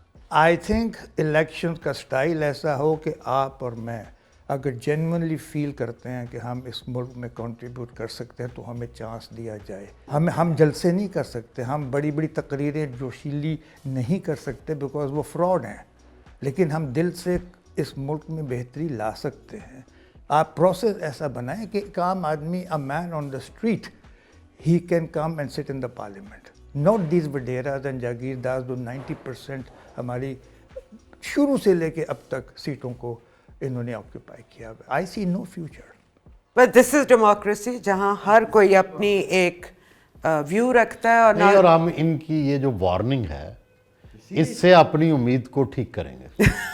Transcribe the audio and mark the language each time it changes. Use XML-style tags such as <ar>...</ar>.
<en>I think</en> <ur>election کا style ایسا ہو کہ آپ اور میں اگر جینوئنلی فیل کرتے ہیں کہ ہم اس ملک میں کنٹریبیوٹ کر سکتے ہیں تو ہمیں چانس دیا جائے. ہم جلسے نہیں کر سکتے, ہم بڑی بڑی تقریریں جوشیلی نہیں کر سکتے بیکاز وہ فراڈ ہیں, لیکن ہم دل سے اس ملک میں بہتری لا سکتے ہیں. آپ پروسیس ایسا بنائیں کہ ایک عام آدمی,</ur> <en>a man on the street, he can come and sit in the parliament. Not these</en> <ur>waderas and جاگیرداز جو 90% ہماری شروع سے لے کے اب تک سیٹوں کو انہوں نے آکوپائی کیا.</ur> <en>I see no future. But this is democracy,</en> <ur>جہاں ہر کوئی اپنی ایک ویو رکھتا ہے. اور ہم ان کی یہ جو وارننگ ہے اس سے اپنی امید کو ٹھیک کریں گے.</ur>